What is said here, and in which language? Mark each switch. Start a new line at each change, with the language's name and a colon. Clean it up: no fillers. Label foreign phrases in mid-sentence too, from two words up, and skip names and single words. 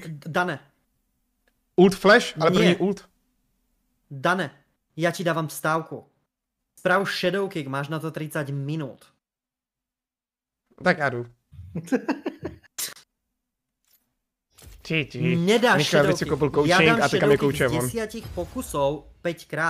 Czech: Dane. Ult Flash, ale první ult. Dane, já ti dávám stávku. Sprav Shadow Kick, máš na to 30 minut. Tak já jdu. Nedáš Shadow Kick.
Slovak: Ja dám Shadow Kick z 10 pokusov 5 krát.